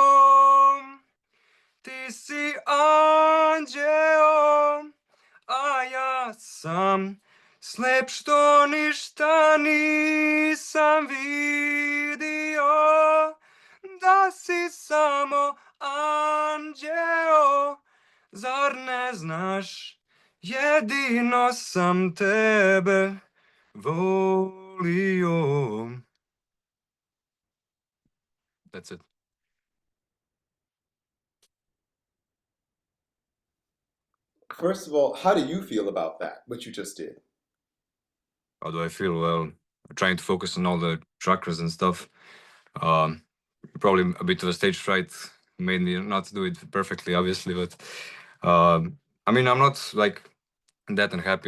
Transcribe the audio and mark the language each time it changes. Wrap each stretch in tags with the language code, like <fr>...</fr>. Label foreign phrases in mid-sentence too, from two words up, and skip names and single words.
<sr>Ti si anđeo, a ja sam slep što ništa nisam vidio, da si samo anđeo, zar ne znaš, jedino sam tebe volio.</sr> <en>That's it. First of all, how do you feel about that, what you just did? How do I feel? Well, trying to focus on all the chakras and stuff. Probably a bit of a stage fright made me not do it perfectly, obviously, but I mean, I'm not like that unhappy.</en>